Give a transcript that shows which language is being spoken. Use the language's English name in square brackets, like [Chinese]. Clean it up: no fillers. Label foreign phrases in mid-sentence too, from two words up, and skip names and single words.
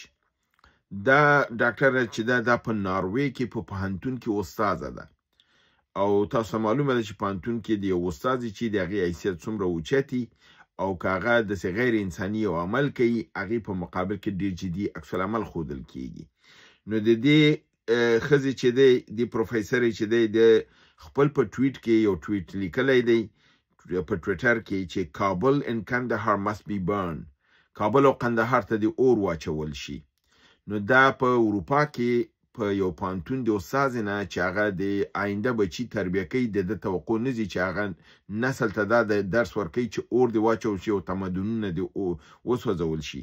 [Pashto] دا ډاکټره چې دا په ناروې کې په پوهنتون کې استاده ده، او تاسو معلومه ده چې پوهنتون کې د یو استاد چې د هغې حیثیت څومره اوچتي، او که هغه داسې غیر انساني یو عمل کوي، هغې په مقابل کې ډېر جدي عکس العمل ښودل کیږي. نو د دې ښځې چې دی د پروفیسرې چې دی د خپل په ټویټ کې یو ټویټ لیکلی دی په ټویټر کې چې [English] Kabul and Kandahar must be burned, [Pashto] کابل او قندهار ته د اور واچول شي. نو دا په اروپا کې په یو پوهنتون د استاد نه چې هغه د آینده بچي تربیه کوي، د ده توقع نه ځي چې هغه نسل ته دا د درس ورکوي چې اور دې واچول شي او تمدنونه دې وسوځول شي.